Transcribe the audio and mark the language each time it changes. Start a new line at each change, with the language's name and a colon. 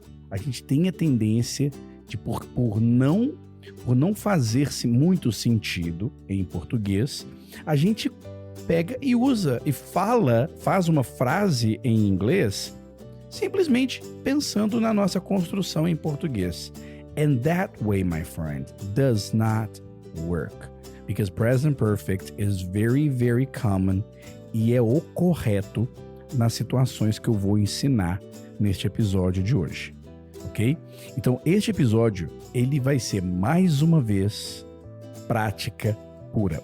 Portuguese: A gente tem a tendência de, por não fazer-se muito sentido em português, a gente pega e usa e faz uma frase em inglês simplesmente pensando na nossa construção em português.
English: And that way, my friend, does not work. Because present perfect is very, very common
Portuguese: e é o correto nas situações que eu vou ensinar neste episódio de hoje. Ok? Então, este episódio, ele vai ser mais uma vez prática pura.